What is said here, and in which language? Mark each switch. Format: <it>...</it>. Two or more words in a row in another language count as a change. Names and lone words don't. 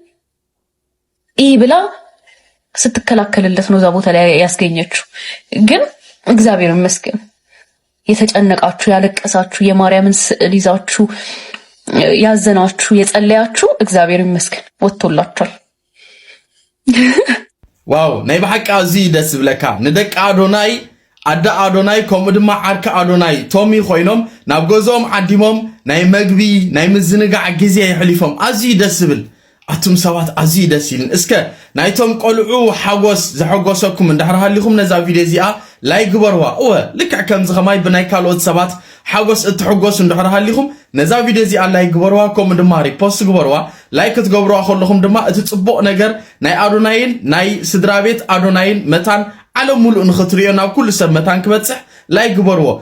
<am>ብላ ስትከላከልለት ነው እዛ ቦታ ላይ ያስገኘችው። ግን እግዚአብሔር ይመስገን የተጨነቃችሁ፣ ያለቀሳችሁ፣ የማርያምን ስዕል ይዛችሁ ያዘናችሁ፣ የጸለያችሁ እግዚአብሔር ይመስገን ወጥቶላችኋል።</am> <ti>ዋው ናይ በሐቃ እዚ ደስ ብለካ ንደቂ አዶናይ አዳ አዶናይ ከምኡ ድማ ዓርካ አዶናይ ቶሚ ኮይኖም ናብ ገዞም ዓዲሞም ናይ መግቢ ናይ ምዝንጋዕ ግዜ ይሕሊፎም ኣዝዩ ደስ ብል አቱም ሰባት ኣዝዩ ደስ ይልን። እስከ ናይቶም ቆልዑ ሓጎስ ዘሐጎሰኩም እንዳሕርሃሊኹም ነዛ ቪድዮ እዚኣ ላይክ ግበርዋ። ልክዕ ከምዚ ኸማይ ብናይ ካልኦት ሰባት ሓጎስ እትሕጎሱ እንዳሕርሃሊኹም ነዛ ቪድዮ እዚኣ ላይክ ግበርዋ፣ ከምኡ ድማ ሪፖስት ግበርዋ። ላይክ ክትገብርዋ ከለኹም ድማ እቲ ጽቡቕ ነገር ናይ አዶናይን ናይ ስድራ ቤት አዶናይን መታን ዓለም ሙሉእ ንኽትሪኦ ናብ ኩሉ ሰብ መታን ክበጽሕ ላይክ ግበርዎ።</ti>